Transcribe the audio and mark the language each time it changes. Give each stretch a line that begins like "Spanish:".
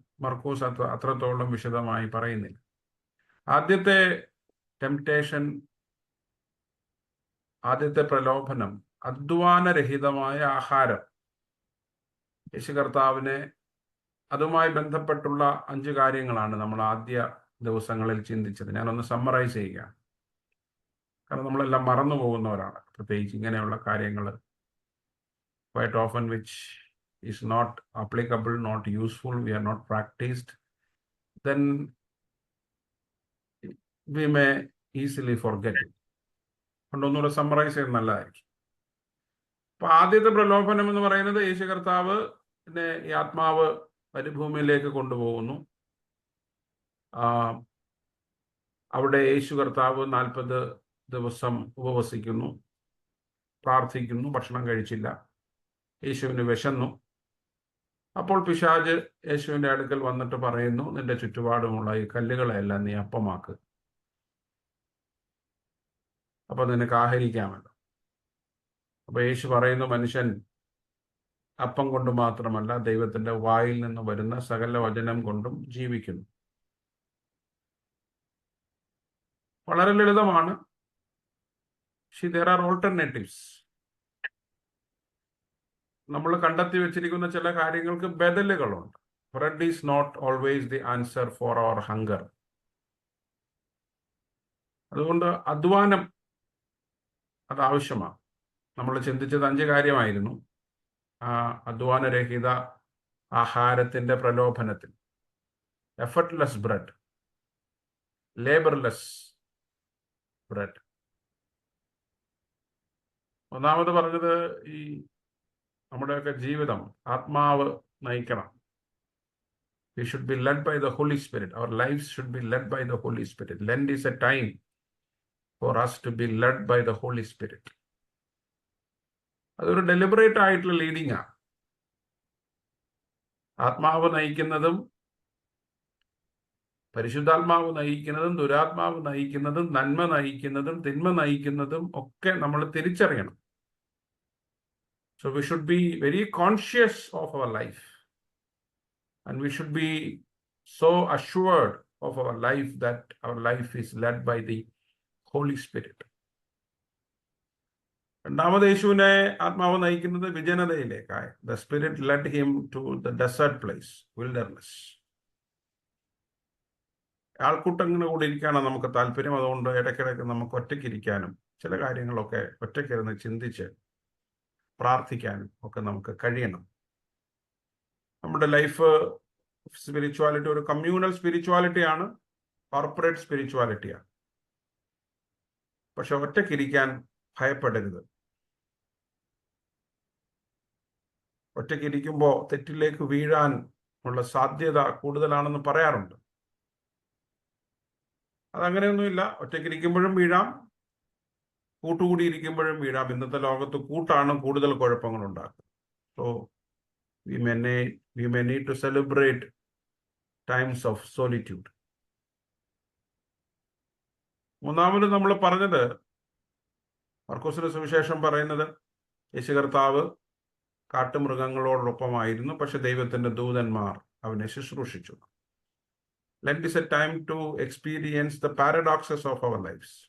Malayalam: മർക്കോസ് അത്രത്തോളം വിശദമായി പറയുന്നില്ല. ആദ്യത്തെ ടെംപ്റ്റേഷൻ, ആദ്യത്തെ പ്രലോഭനം അധ്വാനരഹിതമായ ആഹാരം. യേശു കർത്താവിനെ അതുമായി ബന്ധപ്പെട്ടുള്ള 5 കാര്യങ്ങളാണ് നമ്മൾ ആദ്യ ദിവസങ്ങളിൽ ചിന്തിച്ചത്. ഞാനൊന്ന് സമ്മറൈസ് ചെയ്യുക, കാരണം നമ്മളെല്ലാം മറന്നു പോകുന്നവരാണ്, പ്രത്യേകിച്ച് ഇങ്ങനെയുള്ള കാര്യങ്ങൾ.
English: quite often which is not applicable, not useful, we are not practiced, then we may easily forget it.
Malayalam: കൊണ്ടൊന്നുകൂടെ summarise ചെയ്യുന്നത് നല്ലതായിരിക്കും. അപ്പൊ ആദ്യത്തെ പ്രലോഭനം എന്ന് പറയുന്നത് യേശു കർത്താവ് ഈ ആത്മാവ് മരുഭൂമിയിലേക്ക് കൊണ്ടുപോകുന്നു. അവിടെ യേശു കർത്താവ് 40 ദിവസം ഉപവസിക്കുന്നു, പ്രാർത്ഥിക്കുന്നു, ഭക്ഷണം കഴിച്ചില്ല. യേശുവിന് വിശന്നു. അപ്പോൾ പിശാച് യേശുവിൻ്റെ അടുക്കൽ വന്നിട്ട് പറയുന്നു, നിന്റെ ചുറ്റുപാടുമുള്ള ഈ കല്ലുകളെല്ലാം നീ അപ്പമാക്ക്, അപ്പൊ നിനക്ക് ആഹരിക്കാമല്ലോ. അപ്പൊ യേശു പറയുന്നു, മനുഷ്യൻ അപ്പം കൊണ്ട് മാത്രമല്ല ദൈവത്തിന്റെ വായിൽ നിന്ന് വരുന്ന സകല വചനം കൊണ്ടും ജീവിക്കുന്നു. വളരെ ലളിതമാണ്.
English: there are alternatives.
Malayalam: നമ്മൾ കണ്ടെത്തി വെച്ചിരിക്കുന്ന ചില കാര്യങ്ങൾക്ക് ബദലുകളുണ്ട്.
English: Bread is not always the answer for our hunger.
Malayalam: അതുകൊണ്ട് അധ്വാനം അത് ആവശ്യമാണ്. നമ്മൾ ചിന്തിച്ചത് 5 കാര്യമായിരുന്നു. അധ്വാനരഹിത ആഹാരത്തിന്റെ പ്രലോഭനത്തിൽ എഫർട്ട്ലെസ് ബ്രെഡ്, ലേബർലെസ് ബ്രെഡ്. ഒന്നാമത് പറഞ്ഞത് ഈ നമ്മുടെയൊക്കെ ജീവിതം ആത്മാവ് നയിക്കണം.
English: We should be led by the Holy Spirit. Our lives should be led by the Holy Spirit. Lent is a time for us to be led by the Holy Spirit.
Malayalam: അതൊരു deliberate ആയിട്ടുള്ള leading ആണ്. ആത്മാവ് നയിക്കുന്നതും പരിശുദ്ധാത്മാവ് നയിക്കുന്നതും ദുരാത്മാവ് നയിക്കുന്നതും നന്മ നയിക്കുന്നതും തിന്മ നയിക്കുന്നതും ഒക്കെ നമ്മൾ തിരിച്ചറിയണം.
English: So we should be very conscious of our life, and we should be so assured of our life that our life is led by the Holy Spirit.
Malayalam: രണ്ടാമത് യേശുവിനെ ആത്മാവ് നയിക്കുന്നത് വിജനതയിലേക്കായി.
English: The Spirit led him to the desert place, wilderness.
Malayalam: ആൾക്കൂട്ടങ്ങളുടെ കൂടെ ഇരിക്കാനാണ് നമുക്ക് താല്പര്യം. അതുകൊണ്ട് ഇടയ്ക്കിടയ്ക്ക് നമുക്ക് ഒറ്റയ്ക്കിരിക്കാനും ചില കാര്യങ്ങളൊക്കെ ഒറ്റയ്ക്കിരുന്ന് ചിന്തിച്ച് പ്രാർത്ഥിക്കാനും ഒക്കെ നമുക്ക് കഴിയണം. നമ്മുടെ ലൈഫ് സ്പിരിച്വാലിറ്റി ഒരു കമ്മ്യൂണൽ സ്പിരിച്വാലിറ്റിയാണ്, കോർപ്പറേറ്റ് സ്പിരിച്വാലിറ്റിയാണ്. പക്ഷെ ഒറ്റയ്ക്കിരിക്കാൻ ഭയപ്പെടരുത്. ഒറ്റയ്ക്കിരിക്കുമ്പോൾ തെറ്റിലേക്ക് വീഴാൻ ഉള്ള സാധ്യത കൂടുതലാണെന്ന് പറയാറുണ്ട്. അതങ്ങനെയൊന്നുമില്ല. ഒറ്റയ്ക്കിരിക്കുമ്പോഴും വീഴാം, കൂട്ടുകൂടിയിരിക്കുമ്പോഴും വീഴാം. ഇന്നത്തെ ലോകത്ത് കൂട്ടാണ് കൂടുതൽ കുഴപ്പങ്ങൾ ഉണ്ടാക്കുന്നത്.
English: So we may need to celebrate times of solitude.
Malayalam: മൂന്നാമത് നമ്മൾ പറഞ്ഞത്, മർക്കോസിന്റെ സുവിശേഷം പറയുന്നത്, യേശു കർത്താവ് കാട്ടുമൃഗങ്ങളോടൊപ്പമായിരുന്നു, പക്ഷെ ദൈവത്തിന്റെ ദൂതന്മാർ അവനെ ശുശ്രൂഷിച്ചു.
English: Lent is a time to experience the paradoxes of our lives.